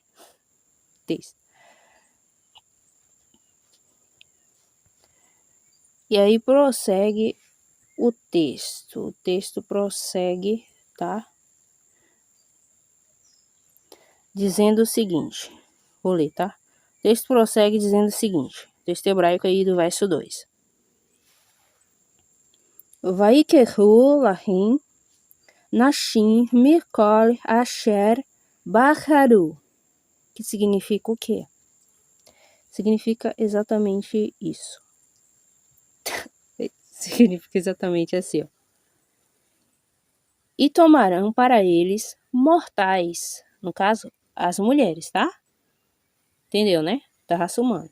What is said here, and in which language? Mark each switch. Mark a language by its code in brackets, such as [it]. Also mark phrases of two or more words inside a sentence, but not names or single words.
[pt] Texto. E aí prossegue o texto. O texto prossegue, tá? Dizendo o seguinte. Vou ler, tá? O texto prossegue dizendo o seguinte. Texto hebraico aí do verso 2. [he] ויקחו להם נשים מכל אשר בחרו. [pt] Que significa o quê? Significa exatamente isso. Significa exatamente assim, ó. E tomarão para eles mortais. No caso, as mulheres, tá? Entendeu, né? Da raça humana.